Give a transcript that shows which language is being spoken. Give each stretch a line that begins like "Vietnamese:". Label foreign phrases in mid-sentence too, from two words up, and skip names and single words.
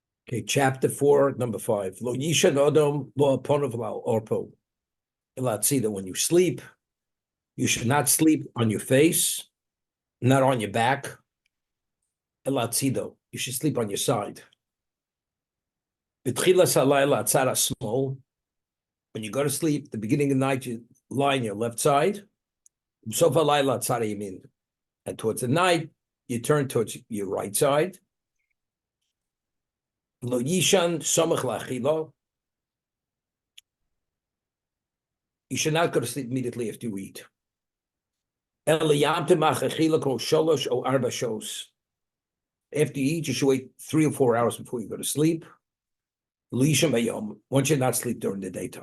English: Okay, chapter 4, number 5.
Hebrew: לא יישן אדם לא אפניו לא ערפו.
English: Let's see that when you sleep, you should not sleep on your face, not on your back. You should sleep on your side. When you go to sleep, the beginning of the night, you lie on your left side. And towards the night, you turn towards your right side.
Hebrew: לא יישן סמוך לאכילה.
English: You should not go to sleep immediately after you eat. After you eat, you should wait 3 or 4 hours before you go to sleep. One should not sleep during the daytime.